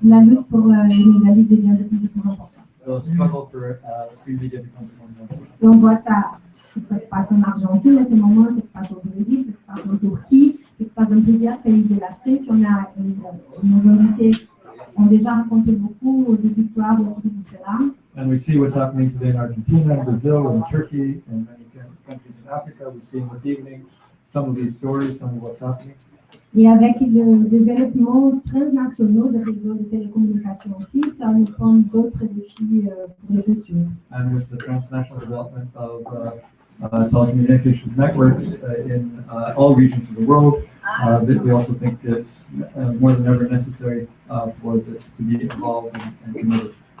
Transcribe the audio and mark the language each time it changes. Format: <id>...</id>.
<fr>La lutte pour les amis devient de plus en plus importante.</fr> <en>the struggle for free media becomes more and more important.</en> <fr>Et on voit ça se passe en Argentine à ce moment, ça se passe au Brésil, ça se passe en Turquie, ça se passe dans plusieurs pays de l'Afrique. Nos invités ont déjà raconté beaucoup d'histoires autour de cela.</fr> <en>And we see what's happening today in Argentina, Brazil, and Turkey, and many countries in Africa. We've seen this evening some of these stories, some of what's happening.</en> <fr>Et avec le développement transnational des réseaux de télécommunications aussi, ça nous prend d'autres défis pour le futur.</fr> <en>And with the transnational development of telecommunications networks in all regions of the world, we also think it's more than ever necessary for this to be involved and committed.</en>